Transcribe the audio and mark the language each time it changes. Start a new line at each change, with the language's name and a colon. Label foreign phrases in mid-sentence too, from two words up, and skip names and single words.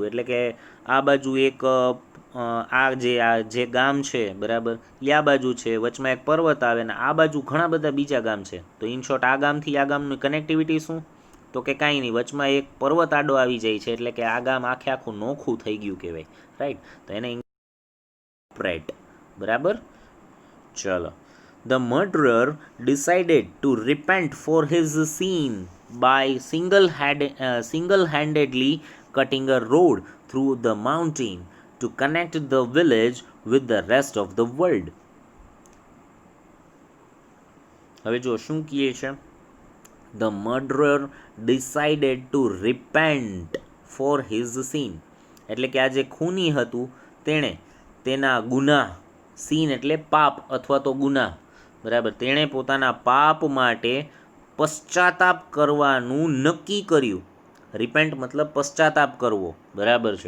Gujarati: એટલે કે આ બાજુ એક આ જે ગામ છે, બરાબર, એ આ બાજુ છે, વચમાં એક પર્વત આવે ને આ બાજુ ઘણા બધા બીજા ગામ છે. તો
English: in short
Gujarati: આ ગામથી આ ગામની કનેક્ટિવિટી શું? તો કે કાંઈ નહીં, વચમાં એક પર્વત આડો આવી જાય છે, એટલે કે આ ગામ આખે આખું નોખું થઈ ગયું કહેવાય, રાઈટ. તો એને સેપરેટ, બરાબર. ચલો.
English: The murderer decided to repent for his sin by single-handedly cutting a road through the mountain to connect the village with the rest of the world.
Gujarati: હવે જો શું કહે છે?
English: The murderer decided to repent for his sin.
Gujarati: એટલે કે આ જે ખૂની હતું તેણે તેના ગુનાહ, સીન એટલે પાપ અથવા તો ગુનાહ, બરાબર, તેણે પોતાના પાપ માટે પશ્ચાતાપ કરવાનું નક્કી કર્યું. રિપેન્ટ મતલબ પશ્ચાતાપ કરવો, બરાબર છે.